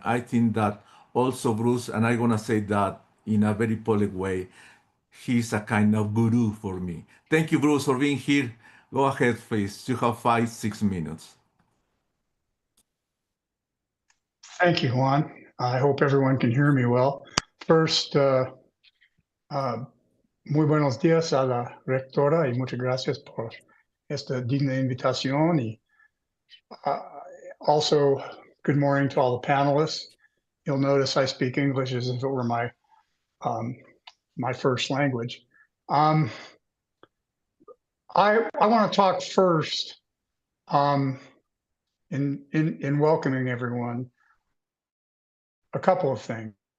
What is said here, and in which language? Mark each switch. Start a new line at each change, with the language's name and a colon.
English: I think that also Bruce, and I'm going to say that in a very public way, he's a kind of guru for me. Thank you, Bruce, for being here. Go ahead, please. You have 5-6 minutes. Thank you, Juan. I hope everyone can hear me well. First,
Spanish: muy buenos días a la rectora y muchas gracias por esta digna invitación. Y
English: also, good morning to all the panelists. You'll notice I speak English as if it were my my first language. I want to talk first in welcoming everyone. A couple of things.